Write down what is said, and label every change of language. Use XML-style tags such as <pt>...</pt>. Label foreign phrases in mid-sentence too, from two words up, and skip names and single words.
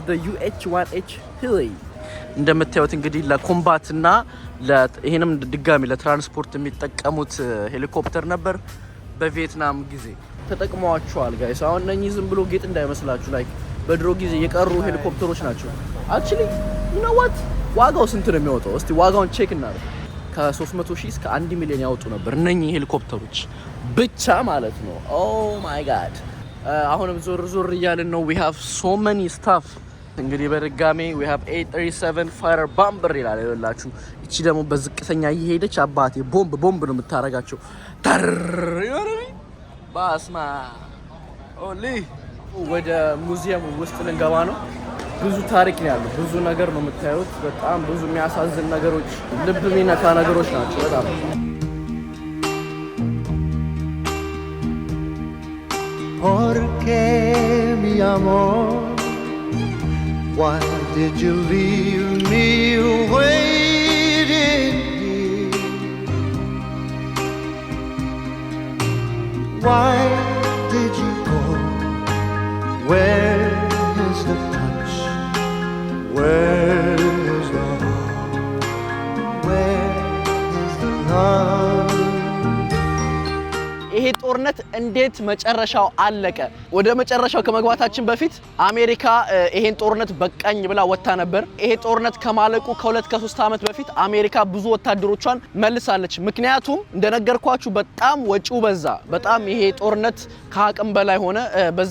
<am>the UH-1H Hilly እንደምታዩት እንግዲህ ለኮምባት እና ይሄንም ድጋሚ ለትራንስፖርት የሚጠቀሙት ሄሊኮፕተር ነበር በቪየትናም ጊዜ ተጠቅመዋቸዋል ጋይስ አሁን እነኚህ ዝም ብሎ ጌጥ እንዳይመስላችሁ ላይክ በድሮ ጊዜ የቀሩ ሄሊኮፕተሮች ናቸው</am> <en>actually you know what</en> <am>ዋጋው ስንት ነው የሚወጣው እስቲ ዋጋውን ቼክ እናድርግ ከ300,000 እስከ 1 ሚሊዮን ያወጡ ነበር እነኚህ ሄሊኮፕተሮች ብቻ ማለት ነው።</am> <en>oh my god።</en> <am>አሁንም ዞር እያልን ነው።</am> <en>we have so many stuff።</en> <am>እንግዲህ በድጋሜ</am> <en>we have 837 fighter bomber</en> <am>ይላል ይላችሁ። እቺ ደግሞ በዝቅተኛ እየሄደች አባቴ ቦምብ ነው የምታረጋቸው። ተር ይወረኒ ባስማ ኦሊ ወደ ሙዚየም ውስጥ ልንገባ ነው። ብዙ ታሪክ ነው ያለው። ብዙ ነገር ነው የምታዩት። በጣም ብዙ የሚያሳዝን ነገሮች፣ ልብ የሚነካ ነገሮች ናቸው በጣም።</am> <es>Porque mi amor,</es> <en>why did you leave me waiting here? Why did you go? Where is the touch? Where is the heart? Where is the love?</en> <am>ይሄ ጦርነት እንዴት መጨረሻው አለቀ? ወደ መጨረሻው ከመግባታችን በፊት አሜሪካ ይሄን ጦርነት በቃኝ ብላ ወጣ ነበር። ይሄ ጦርነት ከማለቁ ከ2-3 ዓመት በፊት አሜሪካ ብዙ ወታደሮቿን መልሳለች። ምክንያቱም እንደነገርኳችሁ በጣም ወጪው በዛ። በጣም ይሄ ጦርነት ከአቅም በላይ ሆነ። በዛ</am>